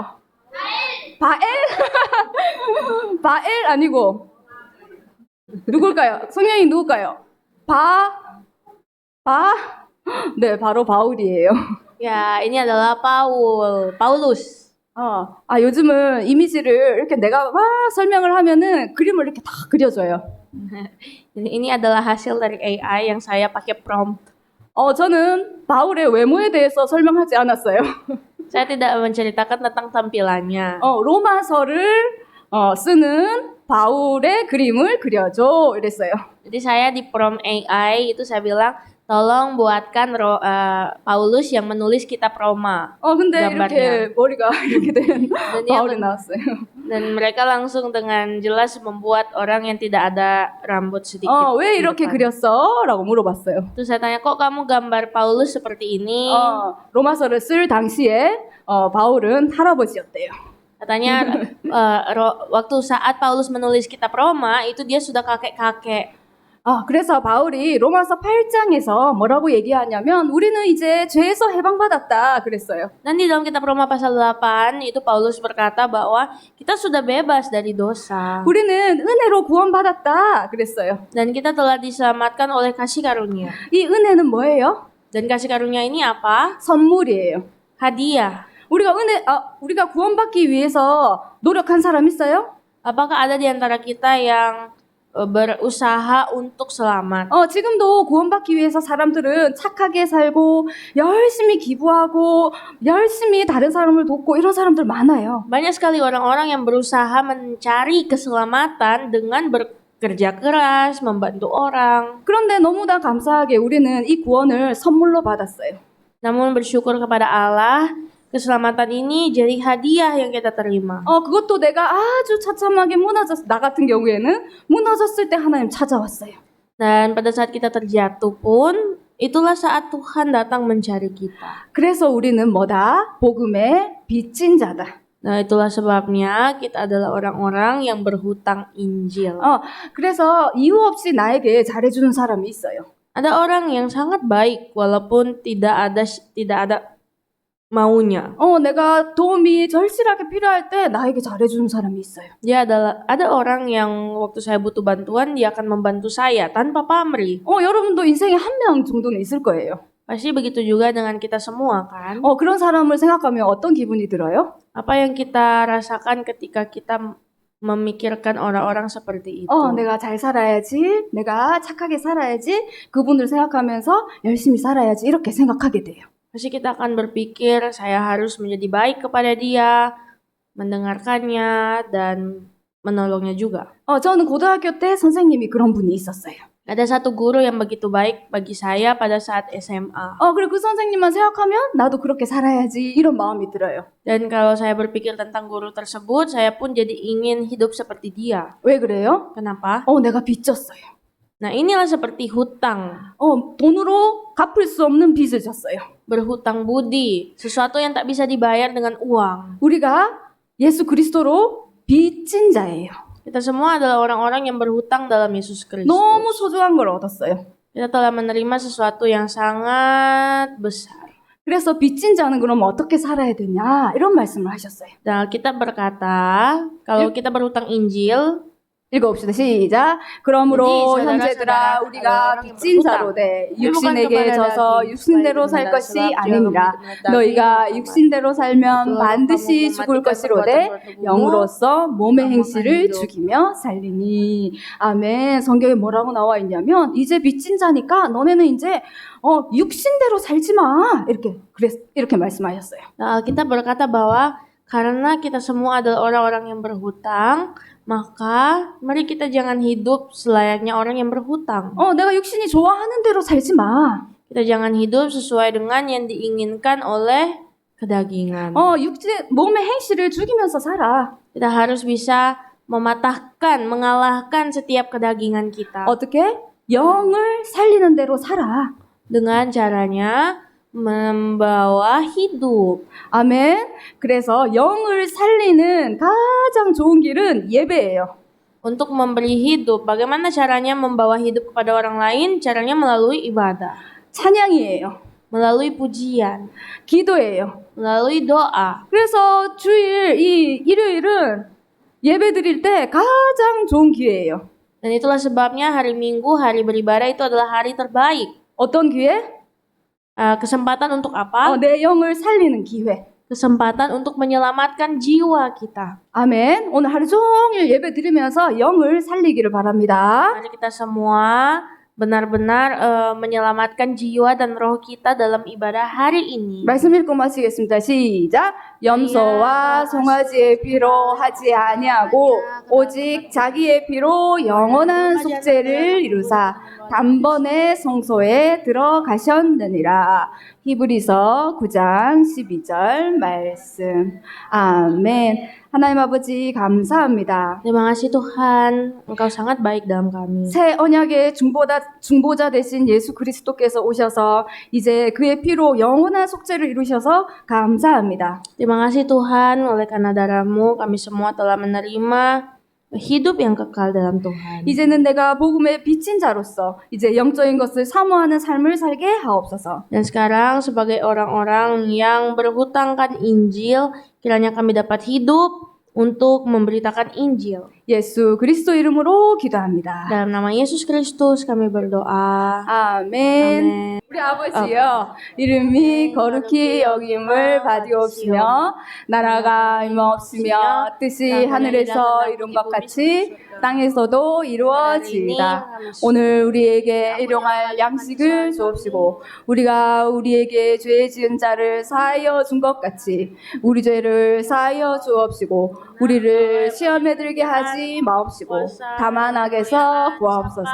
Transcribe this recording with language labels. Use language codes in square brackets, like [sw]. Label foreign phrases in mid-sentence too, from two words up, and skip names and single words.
[ko] 바엘? 바엘 아니고 누굴까요? 성령이 누굴까요? 네, 바로 바울이에요. [id] Ya, ini adalah Paulus. [ko] 요즘은 이미지를 이렇게 내가 막 설명을 하면은 그림을 이렇게 다 그려줘요. [id] Ini adalah hasil dari AI yang saya pakai prompt. [ko] 저는 바울의 외모에 대해서 설명하지 않았어요. [id] Saya tidak menceritakan tentang tampilannya. [ko] 로마서를 쓰는 바울의 그림을 그려줘 이랬어요. [id] Jadi saya di prompt AI itu saya bilang tolong buatkan Paulus yang menulis kitab Roma. [ko] 근데 [id] gambarnya. [ko] 이렇게 머리가 이렇게 된 [id] Dan dia [ko] 바울이 나왔어요. [id] dan mereka langsung dengan jelas membuat orang yang tidak ada rambut sedikit. [ko] 왜 [id] di [ko] 이렇게 [id] depan. [ko] 그렸어? 라고 물어봤어요. [id] Terus saya tanya, kok kamu gambar Paulus seperti ini? [ko] 로마서를 쓸 당시에 바울은 할아버지였대요. [id] Katanya waktu saat Paulus menulis kitab Roma itu dia sudah kakek-kakek. [ko] 그래서 바울이 로마서 8장에서 뭐라고 얘기하냐면 우리는 이제 죄에서 해방받았다 그랬어요. [id] Dan di dalam kitab Roma pasal 8 itu Paulus berkata bahwa kita sudah bebas dari dosa. [ko] 우리는 은혜로 구원받았다 그랬어요. [id] Dan kita telah diselamatkan oleh kasih karunia. [ko] 이 은혜는 뭐예요? [id] Dan kasih karunia ini apa? [ko] 선물이에요. [id] Hadiah. [ko] 우리가 구원받기 위해서 노력한 사람 있어요? [id] Apakah ada di antara kita yang berusaha untuk selamat? [ko] 지금도 구원받기 위해서 사람들은 착하게 살고 열심히 기부하고 열심히 다른 사람을 돕고 이런 사람들 많아요. [id] Banyak sekali orang-orang yang berusaha mencari keselamatan dengan bekerja keras, membantu orang. [ko] 그런데 너무나 감사하게 우리는 이 구원을 선물로 받았어요. [id] Namun bersyukur kepada Allah, keselamatan ini jadi hadiah yang kita terima. [ko] 그것도 내가 아주 처참하게 나 같은 경우에는 무너졌을 때 하나님 찾아왔어요. [id] Dan pada saat kita terjatuh pun, itulah saat Tuhan datang mencari kita. [ko] 그래서 우리는 뭐다? 복음의 빚진 자다. [id] Nah, itulah sebabnya kita adalah orang-orang yang berhutang Injil. [ko] 그래서 이유 없이 나에게 잘해주는 사람이 있어요. [id] Ada orang yang sangat baik walaupun tidak ada maunya. [ko] 내가 도움이 절실하게 필요할 때 나에게 잘해주는 사람이 있어요. [id] Ada orang yang waktu saya butuh bantuan dia akan membantu saya tanpa pamrih. [ko] 여러분도 인생에 한 명 정도는 있을 거예요. [id] Pasti begitu juga dengan kita semua kan? [ko] 그런 사람을 생각하면 어떤 기분이 들어요? [id] Apa yang kita rasakan ketika kita memikirkan orang-orang seperti itu? [ko] 내가 잘 살아야지, 내가 착하게 살아야지, 그분을 생각하면서 열심히 살아야지 이렇게 생각하게 돼요. [id] Pasti kita akan berpikir saya harus menjadi baik kepada dia, mendengarkannya dan menolongnya juga. [ko] 저는 고등학교 때 선생님이 그런 분이 있었어요. [id] Ada satu guru yang begitu baik bagi saya pada saat SMA. [ko] 그리고 그 선생님만 생각하면 나도 그렇게 살아야지 이런 마음이 들어요. [id] Dan kalau saya berpikir tentang guru tersebut, saya pun jadi ingin hidup seperti dia. [ko] 왜 그래요? [id] Kenapa? [ko] 내가 빚졌어요. [id] Nah, inilah seperti hutang. [ko] 돈으로 갚을 수 없는 빚을 졌어요. [id] Berhutang budi, sesuatu yang tak bisa dibayar dengan uang. [ko] 우리가 예수 그리스도로 빚진 자예요. [id] Kita semua adalah orang-orang yang berhutang dalam Yesus Kristus. [ko] 너무 소중한 걸 얻었어요. [id] Kita telah menerima sesuatu yang sangat besar. [ko] 그래서 빚진 자는 그럼 어떻게 살아야 되냐 이런 말씀을 하셨어요. [id] Nah, kita berkata, kalau kita berhutang Injil, [ko] 읽어봅시다. 시작. 그러므로 사람들아, 형제들아 우리가 사람들아, 빚진 자로 돼 육신에게 져서 육신대로 살 것이 아니니라. 너희가 육신대로 살면 반드시 죽을 것이로되 영으로서 몸의 행실을 죽이며 살리니. 아멘. 성경에 뭐라고 나와 있냐면 이제 빚진 자니까 너네는 이제 육신대로 살지 마. 이렇게 말씀하셨어요. [id] nah, kita berkata bahwa karena kita semua adalah orang-orang yang berhutang, maka mari kita jangan hidup selayaknya orang yang berhutang. [ko] 내가 육신이 좋아하는 대로 살지 마. [id] Kita jangan hidup sesuai dengan yang diinginkan oleh kedagingan. [ko] 몸의 행실을 죽이면서 살아. [id] Kita harus bisa mengalahkan setiap kedagingan kita. [ko] 어떻게? 영을 살리는 대로 살아. [id] Dengan caranya membawa hidup. [ko] 아멘. 그래서 영을 살리는 가장 좋은 길은 예배예요. [id] Untuk memberi hidup, bagaimana caranya membawa hidup kepada orang lain? Caranya melalui ibadah, [ko] 찬양이에요. [id] melalui pujian, [ko] 기도예요. [id] melalui doa. [ko] 그래서 일요일은 예배 드릴 때 가장 좋은 기회예요. [id] Dan itulah sebabnya hari Minggu, hari beribadah itu adalah hari terbaik. [ko] 어떤 기회? [id] Kesempatan untuk apa? [ko] 내 영을 살리는 기회. [id] Kesempatan untuk menyelamatkan jiwa kita. [ko] 아멘. 오늘 하루 종일 예배 드리면서 영을 살리기를 바랍니다. [id] Mari kita semua benar-benar menyelamatkan jiwa dan roh kita dalam ibadah hari ini. [ko] 말씀 읽고 마치겠습니다. 시작. 염소와 송아지의 피로 하지 아니하고 오직 자기의 피로 영원한 속죄를 이루사 단번에 성소에 들어가셨느니라. 히브리서 9장 12절 말씀. 아멘. 하나님 아버지 감사합니다. [id] Terima kasih Tuhan, Engkau sangat baik dalam kami. [ko] 새 언약의 중보자 되신 예수 그리스도께서 오셔서 이제 그의 피로 영원한 속죄를 이루셔서 감사합니다. [id] Terima kasih Tuhan, oleh karena darah-Mu kami semua telah menerima hidup yang kekal dalam Tuhan. [ko] 이제는 내가 복음의 비친 자로서 이제 영적인 것을 사모하는 삶을 살게 하옵소서. [id] Dan sekarang sebagai orang-orang yang berhutangkan Injil, kiranya kami dapat hidup untuk memberitakan Injil. [ko] 예수 그리스도 이름으로 기도합니다. [id] Dalam nama Yesus Kristus kami berdoa. [ko] 아멘. [id] Amin. [ko] 우리 아버지여, 이름이 거룩히 여김을 받으옵시며 나라가 임하옵시며 뜻이 하늘에서 이룬 것 같이 땅에서도 이루어지이다. 오늘 우리에게 일용할 양식을 주옵시고 우리가 우리에게 죄 지은 자를 사하여 준 것 같이 우리 죄를 사하여 주옵시고 우리를 시험에 들게 하지 마옵시고 다만 악에서 구하옵소서.